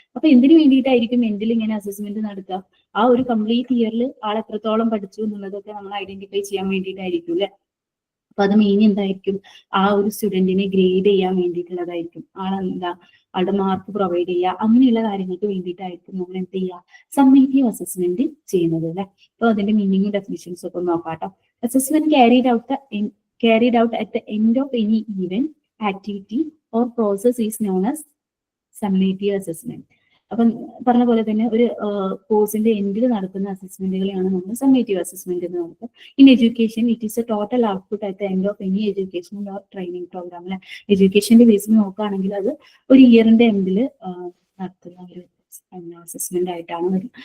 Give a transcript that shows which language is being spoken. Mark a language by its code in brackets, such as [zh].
[ml] അപ്പൊ എന്തിനു വേണ്ടിയിട്ടായിരിക്കും എൻഡിൽ ഇങ്ങനെ അസസ്മെന്റ് നടത്തുക, ആ ഒരു കംപ്ലീറ്റ് ഇയറിൽ ആൾ എത്രത്തോളം പഠിച്ചു എന്നുള്ളതൊക്കെ നമ്മൾ ഐഡന്റിഫൈ ചെയ്യാൻ വേണ്ടിയിട്ടായിരിക്കും അല്ലെ. അപ്പൊ അത് മെയിൻ എന്തായിരിക്കും, ആ ഒരു സ്റ്റുഡന്റിനെ ഗ്രേഡ് ചെയ്യാൻ വേണ്ടിയിട്ടുള്ളതായിരിക്കും, ആളുടെ മാർക്ക് പ്രൊവൈഡ് ചെയ്യുക, അങ്ങനെയുള്ള കാര്യങ്ങൾക്ക് വേണ്ടിയിട്ടായിരിക്കും നമ്മൾ എന്ത് ചെയ്യുക, സമ്മേറ്റീവ് അസസ്മെന്റ് ചെയ്യുന്നത് അല്ലെ. അപ്പൊ അതിന്റെ മീനിങ്ങും ഡെഫിനിഷൻസ് ഒക്കെ നോക്കാട്ടോ. [en] Assessment carried out at the end of any event, activity or process is known as summative assessment. [ml] അപ്പം പറഞ്ഞ പോലെ തന്നെ ഒരു കോഴ്സിന്റെ എൻഡിൽ നടക്കുന്ന അസസ്മെന്റുകളെയാണ് നമ്മൾ സമ്മേറ്റീവ് അസസ്മെന്റ് എന്ന് പറയുന്നത്. [en] In education it is a total output at the end of any educational or training program. [ml] അല്ലെ, എഡ്യൂക്കേഷന്റെ ബേസിൽ നോക്കുകയാണെങ്കിൽ അത് ഒരു ഇയറിന്റെ എൻഡിൽ നടത്തുന്ന ഒരു അസസ്മെന്റ് ആയിട്ടാണ് വരും.